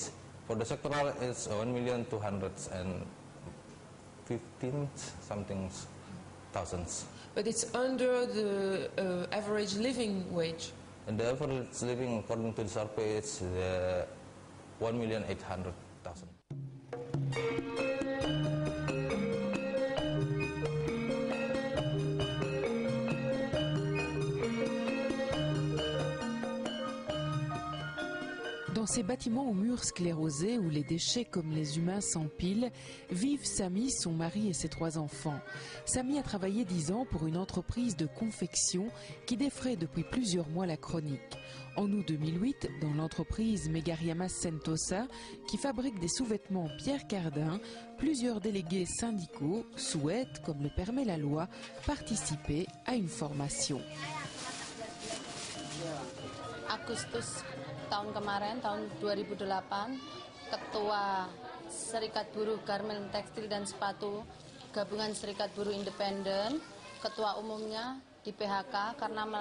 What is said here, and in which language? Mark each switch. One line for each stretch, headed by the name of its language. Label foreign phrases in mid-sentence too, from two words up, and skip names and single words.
English: For the sectoral it's 1,215 something thousands. But it's under the average living wage. And the average living according to the survey is 1,800,000.
French: Dans ces bâtiments aux murs sclérosés où les déchets comme les humains s'empilent, vivent Samy, son mari et ses 3 enfants. Samy a travaillé 10 ans pour une entreprise de confection qui défraie depuis plusieurs mois la chronique. En août 2008, dans l'entreprise Megariamas Sentosa, qui fabrique des sous-vêtements Pierre Cardin, plusieurs délégués syndicaux souhaitent, comme le permet la loi, participer à une formation.
Indonesian: Agustus tahun kemarin, tahun 2008, Ketua Serikat Buruh Garmen Tekstil dan Sepatu, Gabungan Serikat Buruh Independen, Ketua Umumnya di PHK karena